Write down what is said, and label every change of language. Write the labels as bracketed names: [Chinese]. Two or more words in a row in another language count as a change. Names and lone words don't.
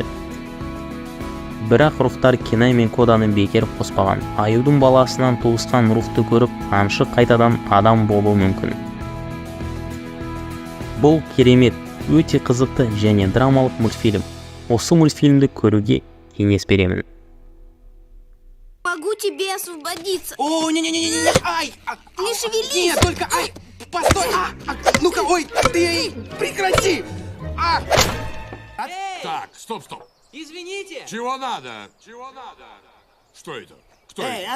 [Kazakh] Бірақ рухтар Кинай мен Коданы бекер қоспаған. Аюдың баласынан туысқан рухты көріп, аңшы қайтадан адам болуы мүмкін. Бұл керемет, өте қызықты және драмалық мультфильм. Осы мультфильмді көруге кеңес беремін. [Russian] Могу тебе освободиться. О, не-не-не-не, ай! Не шевелись! Нет, только, ай! Постой! Ну-ка, ой, ты прекрати! Так, стоп. Извините! Чего надо? Что это? Кто это?